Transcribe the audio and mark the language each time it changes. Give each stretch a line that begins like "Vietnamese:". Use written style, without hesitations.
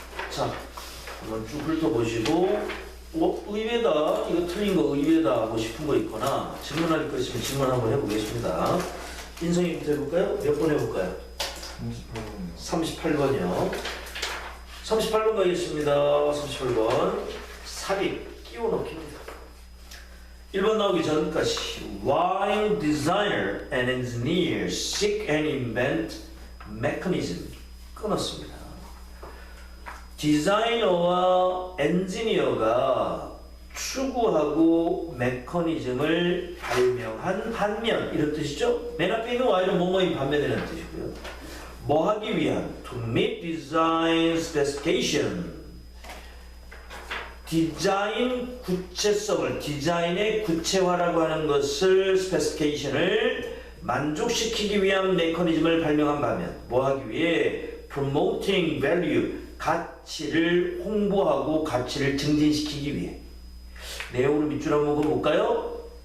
Korean: 자, 한번 쭉 훑어보시고 의외다, 이거 틀린 거 의외다 하고 싶은 거 있거나 질문할 거 있으면 질문 한번 해보겠습니다. 인성이부터 해볼까요? 몇 번 해볼까요? 38번이요. 38번 가겠습니다. 38번 삽입 끼워 넣기입니다. 1번 나오기 전까지
English: While designer and engineer seek and invent mechanism
Korean: 끊었습니다. 디자이너와 엔지니어가 추구하고 메커니즘을 발명한 반면 이런 뜻이죠. 맨 앞에 있는 Y는 뭐뭐인 반면이라는 뜻이고요. 뭐 하기 위한
English: to meet design specification
Korean: 디자인 구체성을 디자인의 구체화라고 하는 것을 specification을 만족시키기 위한 메커니즘을 발명한 반면 뭐 하기 위해
English: promoting value
Korean: 가치를 홍보하고 가치를 증진시키기 위해 내용을 밑줄 한번 볼까요?